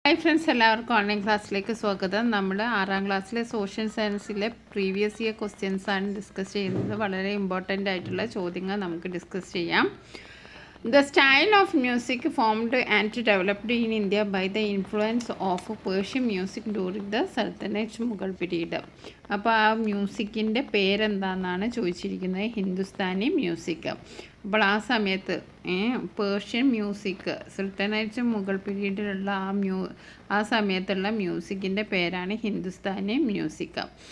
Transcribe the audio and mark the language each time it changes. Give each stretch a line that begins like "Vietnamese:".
Malayalam: Hi friends, എല്ലാവർക്കും online ക്ലാസ്സിലേക്ക് സ്വാഗതം. നമ്മൾ 6ാം ക്ലാസ്സിലെ സോഷ്യൽ സയൻസിലെ പ്രീവിയസ് ഇയർ ക്വസ്റ്റ്യൻസാണ് ഡിസ്കസ് ചെയ്യുന്നത്. വളരെ ഇമ്പോർട്ടൻ്റ് ആയിട്ടുള്ള ചോദ്യങ്ങൾ നമുക്ക് ഡിസ്കസ് ചെയ്യാം.
English: The style of music formed and developed in India by the influence of Persian music during the Sultanate Mughal period.
Malayalam: അപ്പോൾ ആ മ്യൂസിക്കിൻ്റെ പേരെന്താണെന്നാണ് ചോദിച്ചിരിക്കുന്നത്. ഹിന്ദുസ്ഥാനി മ്യൂസിക്. അപ്പോൾ ആ സമയത്ത് പേർഷ്യൻ മ്യൂസിക്, സുൽത്താനേറ്റ് മുഗൾ പീരീഡിലുള്ള ആ സമയത്തുള്ള മ്യൂസിക്കിൻ്റെ പേരാണ് ഹിന്ദുസ്ഥാനി മ്യൂസിക്.